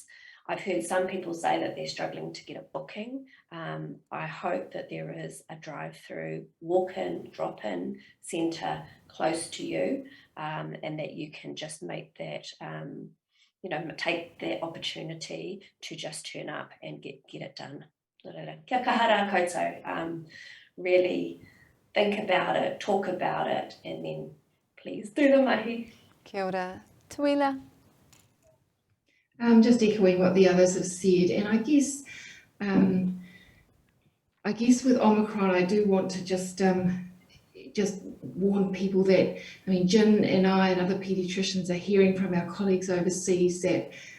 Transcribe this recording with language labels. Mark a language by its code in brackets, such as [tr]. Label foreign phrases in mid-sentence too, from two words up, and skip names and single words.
[en] I've heard some people say that they're struggling to get a booking. I hope that there is a drive-through, walk-in, drop-in centre close to you, and that you can just make that, take the opportunity to just turn up and get it done. [mi] Kia kahara koutou. [en] Really think about it, talk about it, and then please do the mahi. [mi] Kia ora. Teuila. [en] Just echoing what the others have said, and I guess with Omicron, I do want to just warn people that, Jin and I and other paediatricians are hearing from our colleagues overseas that